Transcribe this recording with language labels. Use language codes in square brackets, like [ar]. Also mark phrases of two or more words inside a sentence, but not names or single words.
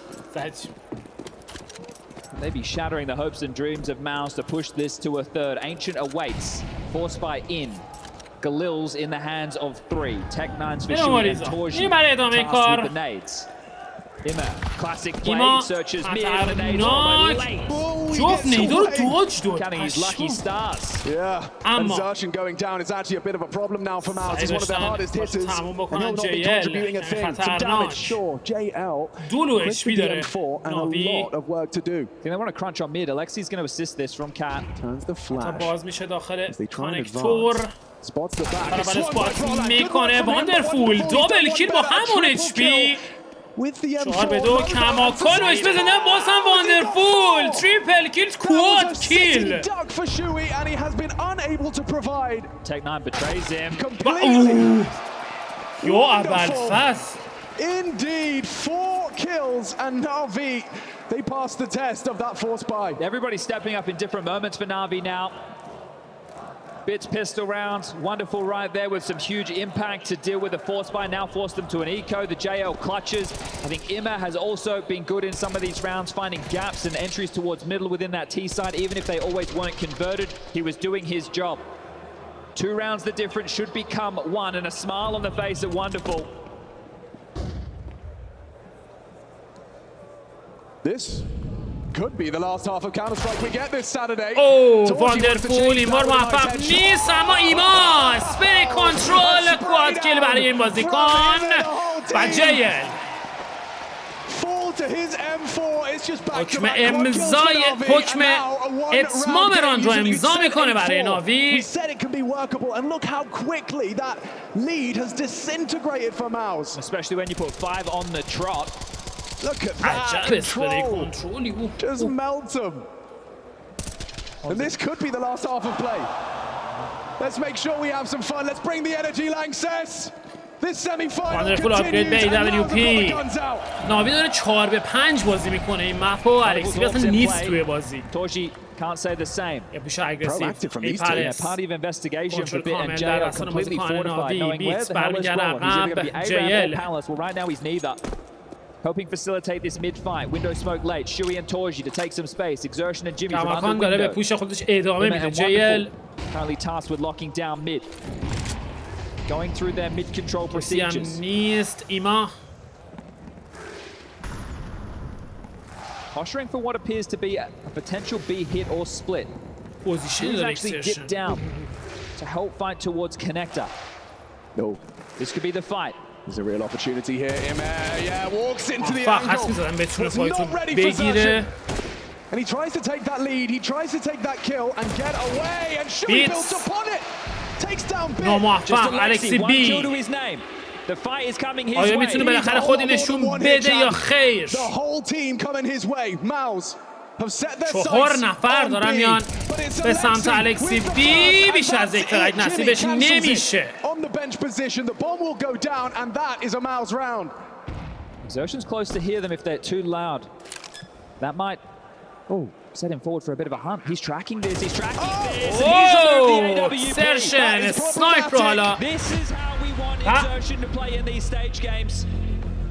[en] They be shattering the hopes and dreams of MOUZ to push this to a third. Ancient awaits, forced by In. Galil's in the hands of 3. Tech9's for Shui and Torji tasked with the nades. Imma, classic play, searches mid, the nades are late. [fa] جفت نیدو رو دوج داد. [en] Counting his lucky stars. Yeah, and Zarshin going down is actually a bit of a problem now for MOUZ. He's one of their hardest hitters, and he'll not be contributing a thing. Some damage, sure. JL, quick with the M4, and a lot of work to do. I think they want to crunch on mid. Alexi's going to assist this from Cat. Turns the flash. [fa] باز میشه داخل [en] As they try and [fa] کانکتور. [en] Spots the back. [fa] برابر اسپات میکنه. واندرفول [en] double kill [fa] با همون HP. [en] With the M4, [fa] 4-2 کماکان روش بزنه. باز هم [en] واندرفول triple kill quad kill. duck for Shui, and he has been unable to provide. Tech9 betrays him. Completely. [fa] یا ابوالفضل. [en] Indeed, 4 kills, and NAVI, they passed the test of that force buy. Everybody's stepping up in different moments for NAVI now. Bit's pistol rounds, wonderful right there with some huge impact to deal with the force buy. Now forced them to an eco. The JL clutches. I think Imma has also been good in some of these rounds, finding gaps and entries towards middle within that T side. Even if they always weren't converted, he was doing his job. 2 rounds the difference should become 1, and a smile on the face of Wonderful. This could be the last half of Counter-Strike we get this Saturday. [fa] واندرفول این بار موفق نیست، اما ایما [en] spray control quad kill [fa] برای این بازیکن و JL. حکم اتمام راند رو امضا میکنه برای ناوی. [en] Especially when you put 5 on the trot. Look at that control. Just melts them. And this could be the last half of play. Let's make sure we have some fun. Let's bring the energy, Lanxess. This semi-final continues, and now the guns out. [fa] ناوی داره 4-5 بازی میکنه این مپ و الکسی اصلا نیست توی بازی. [en] Torji can't say the same. [fa] یه [en] push aggressive. Party of investigation for Bit and JL completely fortified, knowing where the hell is Roland. He's either going to be A-Rap or Palace. Well, right now he's neither. Helping facilitate this mid-fight. Window smoke late. Shui and Torji to take some space. Exertion and Jimmy from under window. [fa] داره به پوش خودش ادامه میده. [en] JL currently tasked with locking down mid. Going through their mid-control procedures. [fa] نیست ایما. [en] Posturing for what appears to be a potential B hit or split. Position actually dipped down to help fight towards connector. No. This could be the fight. There's a real opportunity here. Yeah, walks into the angle. Was not ready for Zarshin. And he tries to take that lead. He tries to take that kill and get away. And Shui builds upon it. Takes down Bit. Just Alexi, one kill to his name. The fight is coming his way. [fa] آیا میتونه بالاخره خودی نشون بده یا خیر؟ [en] The whole team coming his way. MOUZ have set their sights [fa] 4 نفر دارن میان به سمت الکسی بی. بیش از یک ترک نصیبش نمیشه. [en] On the bench position, the bomb will go down, and that is a MOUZ round. Exertion's close to hear them if they're too loud. That might set him forward for a bit of a hunt. He's tracking this. He's tracking this. Exertion, sniper حالا. This is how we want Exertion to play in these stage games.